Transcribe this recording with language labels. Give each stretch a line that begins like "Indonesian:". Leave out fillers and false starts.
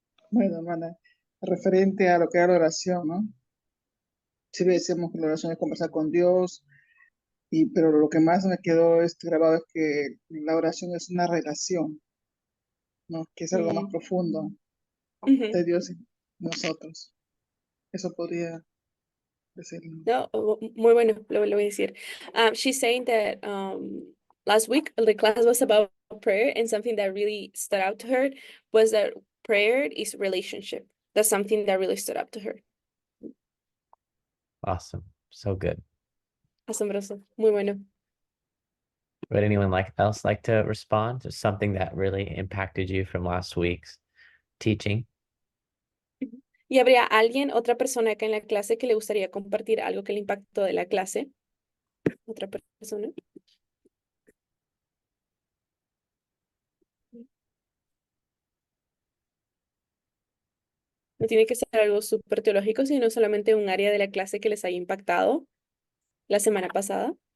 Spanish: Bueno, hermana, referente a lo que era la oración, ¿no? Sí decimos que la oración es conversar con Dios, pero lo que más me quedó grabado es que la oración es una relación, ¿no? Que es algo más Mm, profundo ujú. de Dios y nosotros. Eso podría decirlo. No, muy bueno, lo voy a decir.
English: She's saying that last week the class was about prayer, and something that really stood out to her was that prayer is relationship. That's something that really stood out to her. Awesome. So good.
Spanish: Asombroso, muy bueno.
English: Would anyone else like to respond to something that really impacted you from last week's teaching? Ujú.
Spanish: ¿Y habría alguien, otra persona acá en la clase que le gustaría compartir algo que le impactó de la clase? ¿Otra persona? No tiene que ser algo súper teológico, sino solamente un área de la clase que les haya impactado la semana pasada.